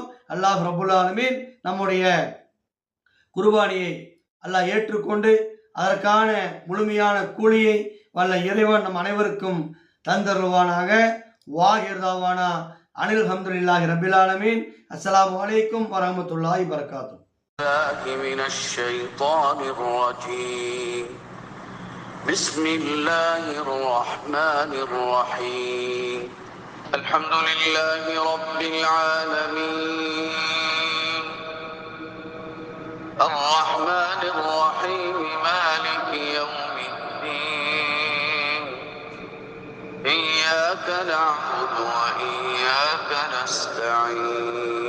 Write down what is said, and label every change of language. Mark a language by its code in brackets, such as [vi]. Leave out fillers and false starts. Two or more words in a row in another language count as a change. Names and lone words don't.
[ar] الله رب العالمين [ta] நம்முடைய குர்பானியை அல்லாஹ் ஏற்றுக்கொண்டு அதற்கான முழுமையான கூலியை வல்ல இறைவன் நம் அனைவருக்கும் தந்தருள்வானாக. [ar] وآخر دعوانا أن الحمد لله رب العالمين. السلام عليكم ورحمة الله وبركاته. بسم الله الرحمن الرحيم الحمد لله رب العالمين الرحمن الرحيم مالك يوم الدين إياك نعبد وإياك نستعين